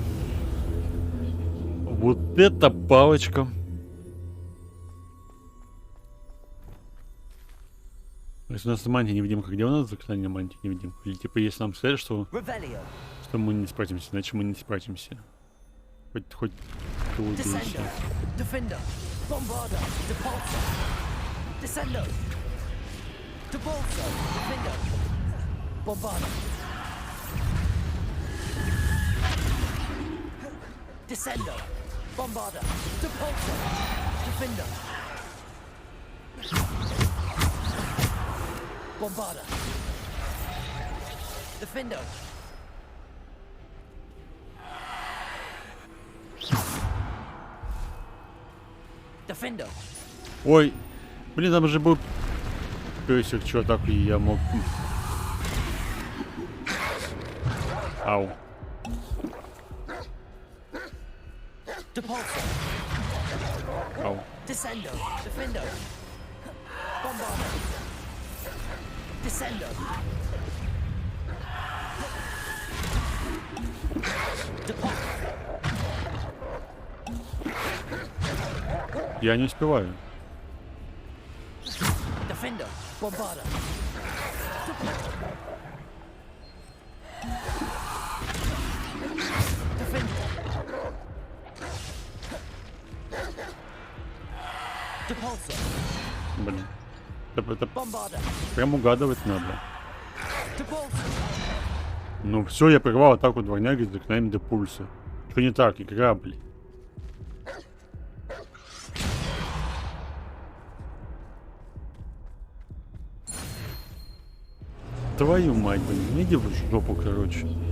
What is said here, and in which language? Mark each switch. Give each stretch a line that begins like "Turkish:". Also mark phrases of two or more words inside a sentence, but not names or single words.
Russian: Вот это палочка. То есть у нас мантия-невидимка. Где у нас заклинание мантия-невидимка? Или типа если нам сказать, что мы не справимся, значит мы не справимся. Хоть ты убейся. Defender, Bombarder, Depulso, Descendo, Depulso, Defender, Bombarder. Descendo, Bombarder, Depulso, Defender, Bombarder, Defendo. Defendo. Ой, блин, там же был песик, что так и я мог. Ау. Depulso. Ау. Descendo. Defendo. Bombarder. Descendo. Я не успеваю. Defendo. Bombarder. Defender. Depulso. Блин. Это Bombarder. прям угадывать надо. Depulso. Ну все, я прервал атаку дворняги с заклинанием Депульса. Что не так, игра, блин. Твою мать, блин, иди в жопу, короче.